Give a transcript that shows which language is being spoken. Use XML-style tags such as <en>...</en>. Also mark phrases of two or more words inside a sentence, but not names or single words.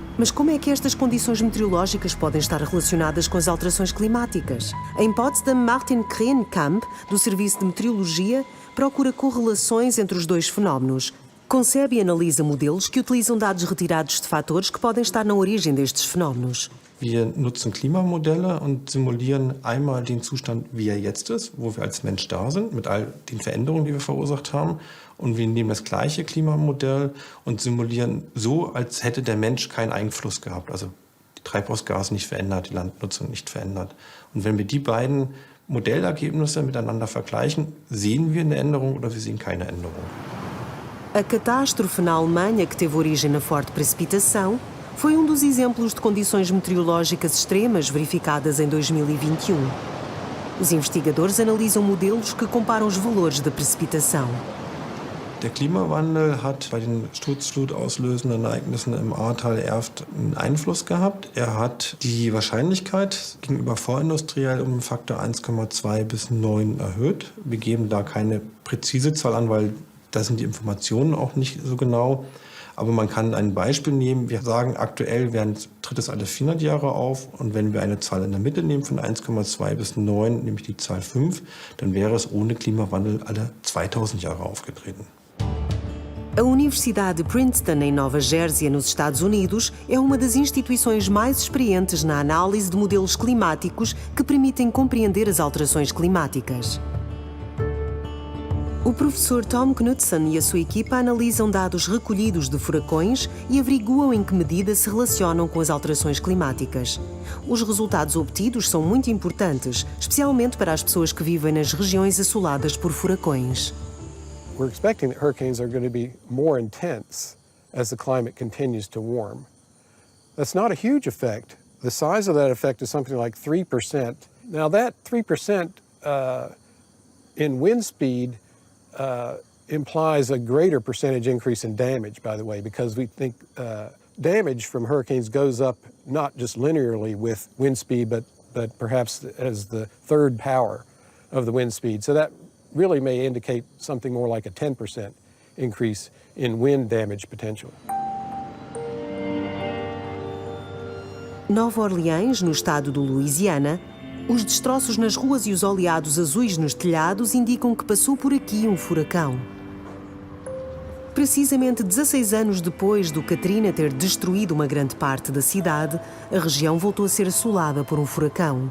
<pt>Mas como é que estas condições meteorológicas podem estar relacionadas com as alterações climáticas? Em Potsdam, Martin Krenkamp, do Serviço de Meteorologia, procura correlações entre os dois fenómenos. Concebe e analisa modelos que utilizam dados retirados de fatores que podem estar na origem destes fenómenos.</pt> <de>Wir nutzen Klimamodelle und simulieren einmal den Zustand, wie er jetzt ist, wo wir als Mensch da sind, mit all den Veränderungen, die wir verursacht haben. Und wir nehmen das gleiche Klimamodell und simulieren so, als hätte der Mensch keinen Einfluss gehabt. Also die Treibhausgase nicht verändert, die Landnutzung nicht verändert. Und wenn wir die beiden Modellergebnisse miteinander vergleichen, sehen wir eine Änderung oder wir sehen keine Änderung.</de> <pt>A catástrofe na Alemanha, que teve origem na forte precipitação, foi dos exemplos de condições meteorológicas extremas verificadas em 2021. Os investigadores analisam modelos que comparam os valores da precipitação.</pt> <de>Der Klimawandel hat bei den sturzflutauslösenden Ereignissen im Ahrtal Erft einen Einfluss gehabt. Er hat die Wahrscheinlichkeit gegenüber vorindustriell um Faktor 1,2 bis 9 erhöht. Wir geben da keine präzise Zahl an, weil da sind die Informationen auch nicht so genau. Aber man kann ein Beispiel nehmen. Wir sagen, aktuell tritt es alle 400 Jahre auf. Und wenn wir eine Zahl in der Mitte nehmen von 1,2 bis 9, nämlich die Zahl 5, dann wäre es ohne Klimawandel alle 2000 Jahre aufgetreten.</de> <pt>A Universidade de Princeton, em Nova Jersey, nos Estados Unidos, é uma das instituições mais experientes na análise de modelos climáticos que permitem compreender as alterações climáticas. O professor Tom Knudsen e a sua equipa analisam dados recolhidos de furacões e averiguam em que medida se relacionam com as alterações climáticas. Os resultados obtidos são muito importantes, especialmente para as pessoas que vivem nas regiões assoladas por furacões.</pt> <en>We're expecting that hurricanes are going to be more intense as the climate continues to warm. That's not a huge effect. The size of that effect is something like 3%. Now that 3% in wind speed implies a greater percentage increase in damage, by the way, because we think damage from hurricanes goes up not just linearly with wind speed, but perhaps as the third power of the wind speed. So that really may indicate something more like a 10% increase in wind damage potential.</en> <pt>Nova Orleans, no estado do Louisiana, os destroços nas ruas e os oleados azuis nos telhados indicam que passou por aqui um furacão. Precisamente 16 anos depois do Katrina ter destruído uma grande parte da cidade, a região voltou a ser assolada por um furacão.</pt>